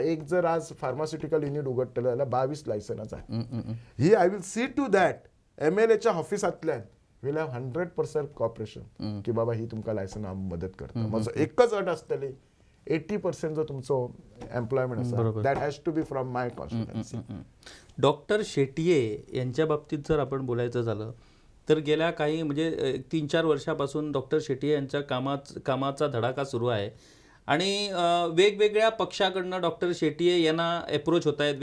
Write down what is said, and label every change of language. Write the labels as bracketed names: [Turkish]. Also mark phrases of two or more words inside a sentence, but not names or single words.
[Konkani] एक जर आज फार्मास्युटिकल युनिट उगडटले जाल्यार 22 लायसनां जाय. [English] he I will see to that [Konkani] MLAच्या ऑफिसांतल्यान [English] will have 100% cooperation [Konkani] की बाबा ही तुमकां लायसनां मदत करता. म्हजो एकच अट आसतली, 80% जो तुमचो एम्प्लॉयमेंट आसा [English] that has to be from my constituency. [Marathi] डॉक्टर शेट्ये यांच्या बाबतीत जर आपण बोलायचं झालं तर गेल्या काही म्हणजे 3-4 वर्षापासून डॉक्टर शेट्ये यांच्या कामाचा धडाका सुरू आहे. आणि वेगवेगळ्या पक्षाकडनं डॉक्टर शेट्ये यांना अप्रोच होत आहेत.